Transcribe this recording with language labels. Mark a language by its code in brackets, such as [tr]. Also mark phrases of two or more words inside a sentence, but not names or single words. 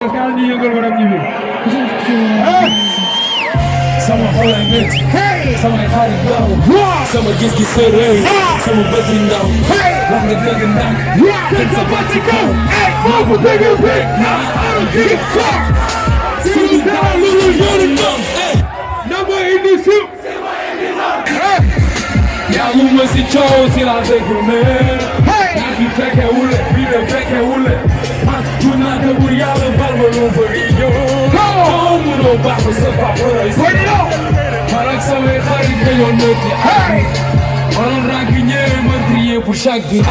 [fr] Est-ce que [wo] ñu yëngal ko dem ñibbi? Hey! Sama xol ay métti. Hey! Samay xarit daw. Waaw! Sama gis-gis sori. Waaw! Sama bët yi ndaw. Hey! Wax nga dëgg ndànk. Waaw! Teg sa baat ci kaw. Hey! Moo ko dëgg bi. [en] I don't give a fuck. [wo] Suñu dara lu dul yoonu ñoom. Hey! Na ma indi si Hey! Yaa ngi ma si coow si la dëgg, man. Hey! Naa fi fekke wule, bi de fekke wule. Man, mun naa dëgg yàlla bal ma lu bëri, [en] yo. Come on! [wo] Yow munoo baax ba sa papa lay [en] Bring it on! [wo] Man ak samay xarit dañoo nekk di Hey! ànd. Ma doon ràgg ñëwee, ma [fr] trier pour chaque